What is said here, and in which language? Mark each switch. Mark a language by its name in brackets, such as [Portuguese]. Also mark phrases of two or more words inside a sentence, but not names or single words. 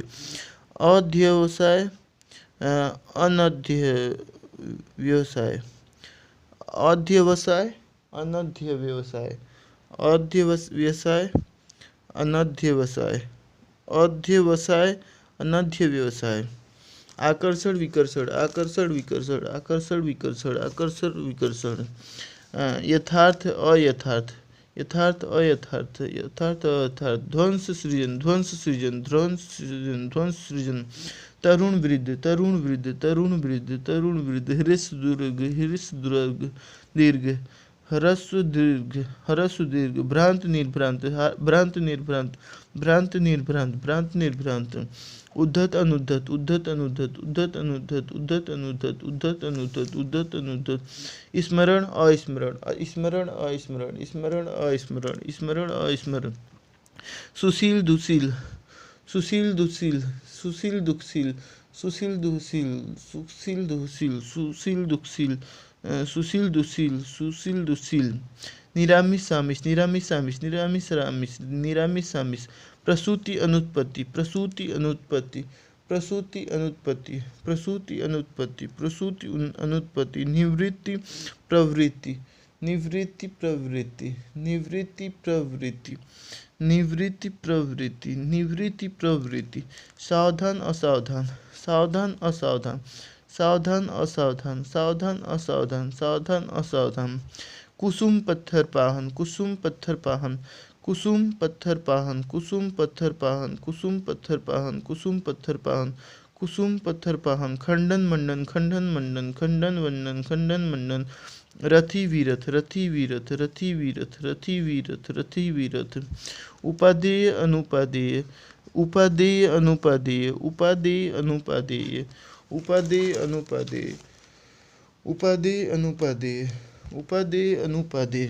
[Hindi] अध्यवसाय अनध्य व्यवसाय, अध्यवसाय अनध्य व्यवसाय, अध्यवसाय अनध्यवसाय, अध्यवसाय अनध्य व्यवसाय। आकर्षण विकर्षण, आकर्षण विकर्षण, आकर्षण विकर्षण, आकर्षण विकर्षण। यथार्थ अयथार्थ, यथार्थ अयथार्थ, यथार्थ अयथार्थ। ध्वंस सृजन, ध्वंस सृजन, ध्वंस सृजन, ध्वंस सृजन। तरुण वृद्ध, तरुण वृद्ध, तरुण वृद्ध, तरुण वृद्ध। ह्रस्व दुर्ग, ह्रस्व दुर्ग, दीर्घ, ह्रस्व दीर्घ, ह्रस्व दीर्घ। भ्रांत निर्भ्रांत, भ्रांत निर्भ्रांत, भ्रांत निर्भ्रांत, भ्रांत निर्भ्रांत। उद्धत अनुद्धत, उद्धत अनुद्धत, उद्धत अनुद्धत, उद्धत अनुद्धत, उद्धत अनुद्धत, उद्धत अनुद्धत। स्मरण अस्मरण, स्मरण अस्मरण, स्मरण अस्मरण, स्मरण अस्मरण। सुशील दुशील, सुशील दुशील, सुशील दुशील, सुशील दुशील, सुशील दुशील, सुशील दुशील, सुशील दुशील, सुशील दुशील। निरामिष सामिष, निरामिष सामिष, निरामिष रामिष, निरामिष सामिष। प्रसूति अनुत्पत्ति, प्रसूति अनुत्पत्ति, प्रसूति अनुत्पत्ति, प्रसूति अनुत्पत्ति, प्रसूति अनुत्पत्ति। निवृत्ति प्रवृत्ति, निवृत्ति प्रवृत्ति, निवृत्ति प्रवृत्ति, निवृत्ति प्रवृत्ति, निवृत्ति प्रवृत्ति। सावधान असावधान, सावधान असावधान, सावधान असावधान, सावधान असावधान, सावधान असावधान। कुसुम पत्थर पाहन, कुसुम पत्थर पाहन, कुसुम पत्थर पाहन, कुसुम पत्थर पाहन, कुसुम पत्थर पाहन, कुसुम पत्थर पाहन, कुसुम पत्थर पाहन। खंडन मंडन, खंडन मंडन, खंडन वंडन, खंडन मंडन। रथी वीरथ, रथी वीरथ, रथी वीरथ, रथी वीरथ, रथी वीरथ। उपादेय अनुपादेय, उपादेय अनुपादेय, उपादेय अनुपादेय, उपादेय अनुपादेय, उपादेय अनुपादेय, उपादेय अनुपादेय।